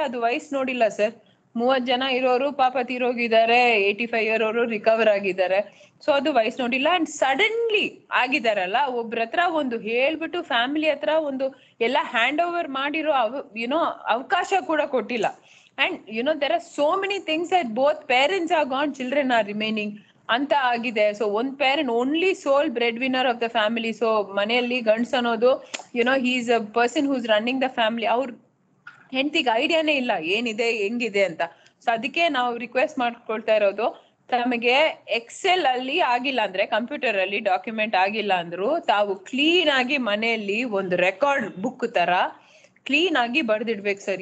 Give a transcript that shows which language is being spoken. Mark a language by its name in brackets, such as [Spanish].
[Kannada] ಅದು ವಯಸ್ಸು ನೋಡಿಲ್ಲ ಸರ್. 30 ಜನ ಇರೋರು ಪಾಪ ತೀರೋಗಿದ್ದಾರೆ, 85 ಇರೋರು ರಿಕವರ್ ಆಗಿದ್ದಾರೆ. ಸೊ ಅದು ವಯಸ್ಸು ನೋಡಿಲ್ಲ. ಅಂಡ್ ಸಡನ್ಲಿ ಆಗಿದಾರಲ್ಲ, ಒಬ್ರ ಹತ್ರ ಒಂದು ಹೇಳ್ಬಿಟ್ಟು ಫ್ಯಾಮಿಲಿ ಹತ್ರ ಒಂದು ಎಲ್ಲ ಹ್ಯಾಂಡ್ ಓವರ್ ಮಾಡಿರೋ ಅವಕಾಶ ಕೂಡ ಕೊಟ್ಟಿಲ್ಲ. [English] And there are so many things that both parents are gone, children are remaining [Kannada] ಅಂತ ಆಗಿದೆ. [English] So ಒಂದ್ parent only sole breadwinner of the family. [Kannada] So ಮನೆಯಲ್ಲಿ ಗಂಡ್ಸ್ ಅನ್ನೋದು [English] He is a person who is running the family. [Kannada] ಅವ್ರ ಹೆಂಡತಿಗೆ ಐಡಿಯಾನೇ ಇಲ್ಲ ಏನಿದೆ ಹೆಂಗಿದೆ ಅಂತ. ಸೊ ಅದಕ್ಕೆ ನಾವು ರಿಕ್ವೆಸ್ಟ್ ಮಾಡ್ಕೊಳ್ತಾ ಇರೋದು, ತಮಗೆ ಎಕ್ಸೆಲ್ ಅಲ್ಲಿ ಆಗಿಲ್ಲ ಅಂದ್ರೆ, ಕಂಪ್ಯೂಟರ್ ಅಲ್ಲಿ ಡಾಕ್ಯುಮೆಂಟ್ ಆಗಿಲ್ಲ ಅಂದ್ರು, ತಾವು ಕ್ಲೀನ್ ಆಗಿ ಮನೆಯಲ್ಲಿ ಒಂದು ರೆಕಾರ್ಡ್ ಬುಕ್ ತರ ಕ್ಲೀನ್ ಆಗಿ ಬರ್ದಿಡ್ಬೇಕು ಸರ್.